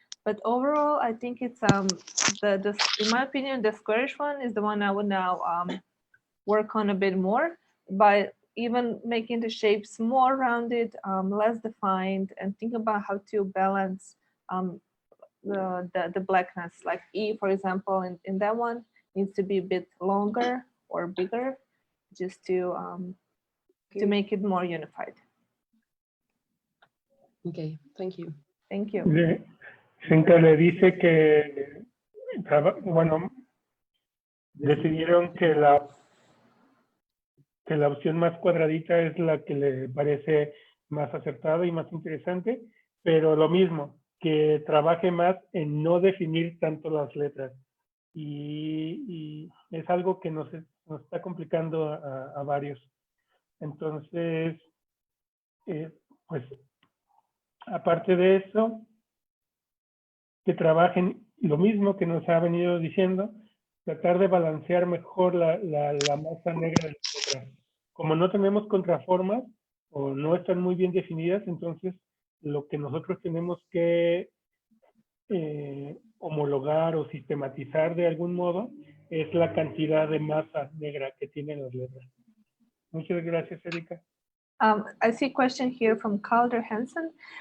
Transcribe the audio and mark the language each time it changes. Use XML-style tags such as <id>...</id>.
<en>But overall, I think it's in my opinion, the squarish one is the one I would now work on a bit more by even making the shapes more rounded, less defined, and think about how to balance the blackness. Like E, for example, in that one needs to be a bit longer or bigger, just to make it more unified. Okay, thank you. Thank you.</en> <es>Zrinka le dice que, bueno, decidieron que la opción más cuadradita es la que le parece más acertada y más interesante, pero lo mismo, que trabaje más en no definir tanto las letras. Y es algo que nos está complicando a varios. Entonces, pues, aparte de eso, que trabajen lo mismo que nos ha venido diciendo, tratar de balancear mejor la masa negra de las letras. Como no tenemos contraformas o no están muy bien definidas, entonces lo que nosotros tenemos que homologar o sistematizar de algún modo es la cantidad de masa negra que tienen las letras. Muchas gracias, Erika.</es> <en>I see a question here from Calder Hansen.</en>